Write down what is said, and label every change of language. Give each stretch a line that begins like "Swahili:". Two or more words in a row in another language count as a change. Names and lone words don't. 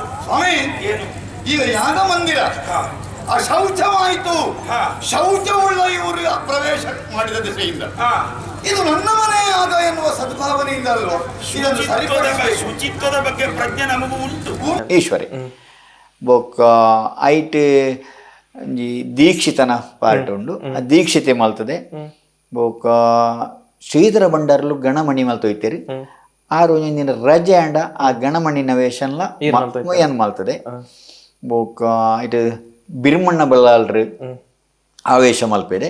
Kannada: ಸ್ವಾಮಿ, ಏನು? ಈಗ ಯಾಗ ಮಂದಿರ ಅಶೌಚವಾಯಿತು. ಶೌಚವುಳ್ಳ ಇವರು ಪ್ರವೇಶ ಮಾಡಿದ ದಿಸೆಯಿಂದ ಇದು ನನ್ನ ಮನೆ ಯಾಗ ಎನ್ನುವ ಸದ್ಭಾವನೆಯಿಂದ ಅಲ್ವಾ ಇದನ್ನು ಸರಿಪಡಿಸಬೇಕು. ಶುಚಿತ್ವದ ಬಗ್ಗೆ ಪ್ರಜ್ಞೆ ನಮಗೂ ಉಂಟು.
Tulu: ಈಶ್ವರಿ ಬೊಕ್ಕ ಐಟ್ ಒಂಜಿ ದೀಕ್ಷಿತನ ಪಾರ್ಟ್ ಉಂಡು. ಆ ದೀಕ್ಷಿತೆ ಮಲ್ತದೆ ಬೊಕ್ಕ ಶ್ರೀಧರ ಭಂಡಾರ್ಲು ಗಣಮಣಿ ಮಲ್ತೊಯ್ತೇರಿ. ಆರು ಒಂದಿನ ರಜೆ ಅಂಡ ಆ ಗಣಮಣಿನ ವೇಷನ್ಲ ಏನ್ ಮಲ್ತದೆ ಬೊಕ್ಕ ಇದು ಬಿರ್ಮಣ್ಣ ಬಳ್ಳಾಲ್ರು ಆವೇಶ ಮಲ್ಪೆದೆ.